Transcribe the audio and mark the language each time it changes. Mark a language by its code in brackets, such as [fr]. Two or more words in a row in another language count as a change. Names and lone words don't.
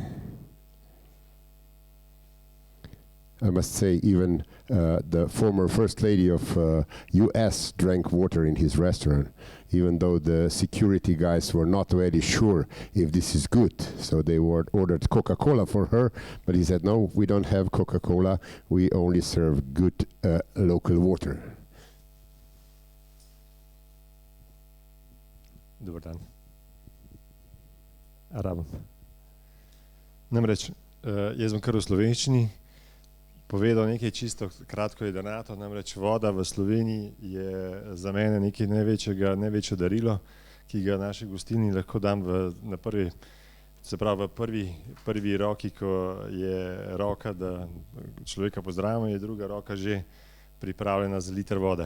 [en] I must say, even the former First Lady of US drank water in his restaurant, even though the security guys were not really sure if this is good. So they ordered Coca-Cola for her, but he said, no, we don't have Coca-Cola, we only serve good local water. [hr] Dobar dan. [sl] Rabim. Namreč, jaz bom kar v slovenščini povedal nekaj čisto kratko jedrnato, namreč voda v Sloveniji je za mene nekaj največje darilo, ki ga naši gostilni lahko dam v prvi roki, ko je roka, da človeka pozdravimo, je druga roka že pripravljena za liter vode.